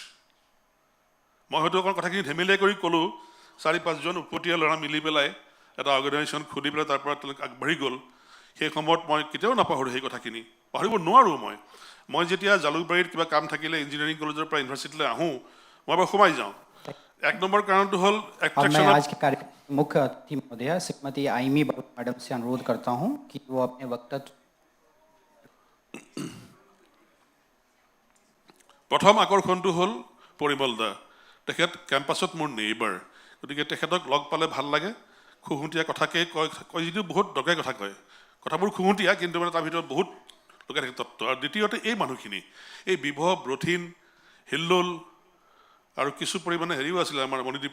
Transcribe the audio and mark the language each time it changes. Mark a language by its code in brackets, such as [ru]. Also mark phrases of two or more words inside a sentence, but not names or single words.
[as] মই হয়তো অকণ কথাখিনি ধেমেলীয়া কৰি ক'লোঁ 4-5জন উপতীয়া ল'ৰা মিলি পেলাই এটা অৰ্গেনাইজেশ্যন খুলি পেলাই তাৰ পৰা তেওঁলোক আগবাঢ়ি গ'ল সেই সময়ত মই কেতিয়াও নাপাহৰোঁ সেই কথাখিনি পাহৰিব নোৱাৰোঁ মই যেতিয়া জালুকবাৰীত কিবা কাম থাকিলে [en] engineering college [as] পৰা ইউনিভাৰ্চিটিলৈ আহোঁ মই এবাৰ সোমাই যাওঁ 1 নম্বৰ কাৰণটো হ'ল [hi] मैं आज के कार्यक्रम मुख्य अतिथि महोदय श्रीमती आइमी मैडम से अनुरोध करता हूं कि वो अपने वक्तव्य [as] প্ৰথম আকৰ্ষণটো হ'ল পৰিমল দা তেখেত কেম্পাছত মোৰ নেইবাৰ গতিকে তেখেতক লগ পালে ভাল লাগে খুহুতীয়া কথাকে কয় যদিও বহুত দৰকাৰী কথা কয় কথাবোৰ খুহুতীয়া কিন্তু মানে তাৰ ভিতৰত বহুত লোকে থাকে তত্ত্ব আৰু দ্বিতীয়তে এই মানুহখিনি এই বিভৱ ৰথিন হিল্লোল আৰু কিছু পৰিমাণে হেৰিও আছিলে আমাৰ মণিদীপ